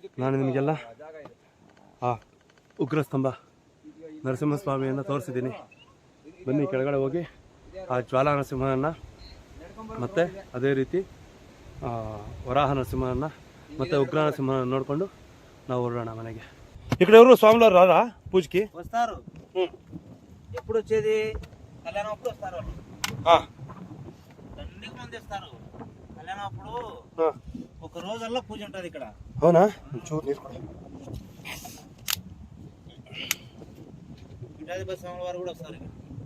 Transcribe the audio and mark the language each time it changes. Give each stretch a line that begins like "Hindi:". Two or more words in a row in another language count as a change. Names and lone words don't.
Kannada: ನಾನು ನಿಮಗೆಲ್ಲ ಆ ಉಗ್ರ ಸ್ತಂಭ ನರಸಿಂಹಸ್ವಾಮಿಯನ್ನು ತೋರಿಸಿದ್ದೀನಿ. ಬನ್ನಿ ಕೆಳಗಡೆ ಹೋಗಿ ಆ ಜ್ವಾಲಾ ನರಸಿಂಹನನ್ನು ಮತ್ತು ಅದೇ ರೀತಿ ವರಾಹ ನರಸಿಂಹನನ್ನು ಮತ್ತು ಉಗ್ರ ನರಸಿಂಹನ ನೋಡಿಕೊಂಡು ನಾವು ಹೊರಡೋಣ మನೆಗೆ.
Telugu: ఇక్కడ ఎవరు స్వాములు రారా పూజకి? వస్తారు. ఎప్పుడు వచ్చేది? కళ్యాణం అప్పుడు వస్తారు వాళ్ళు. దండికి మంది వస్తారు కళ్యాణం అప్పుడు. ఒక రోజల్లా పూజ ఉంటుంది ఇక్కడ. అవునా? చూడు నీరు కూడా. పీఠాధిపతి స్వామి వారు కూడా వస్తారు ఇక్కడ.